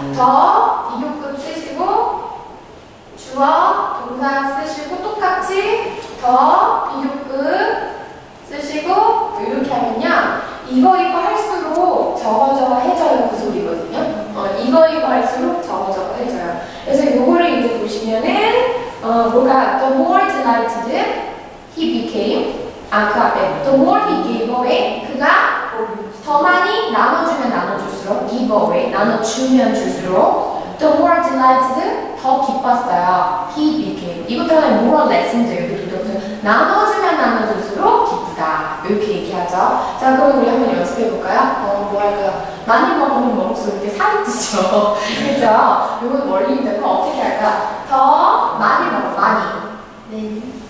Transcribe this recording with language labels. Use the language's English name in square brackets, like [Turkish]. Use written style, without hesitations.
[Korean] 더 비교급 쓰시고, 주어, 동사 쓰시고, 똑같이 더 비교급 쓰시고, 이렇게 하면요. 이거 할수록 저거 해져요. 그 소리거든요. 이거 할수록 저거 해져요. 그래서 요거를 이제 보시면은, 뭐가, [English] the more delighted he became. [Korean] 그 앞에, [English] the more he gave away. [Korean] 그가 더 많이 나눠주면 나눠줄수록, give away. 나눠주면 줄수록, [English] the more delighted. [Korean] 더 기뻤어요. [English] He became. [Korean] 이것도 하나의 moral lesson인데, 여기도 나눠주면 나눠줄수록 기쁘다. 이렇게 얘기하죠. 자, 그럼 우리 한번 연습해볼까요? 뭐 할까요? 많이 먹으면 먹을수록 이렇게 살이 찌죠. 그죠? 이건 원리인데, 그럼 어떻게 할까? 더 많이 먹어, 많이.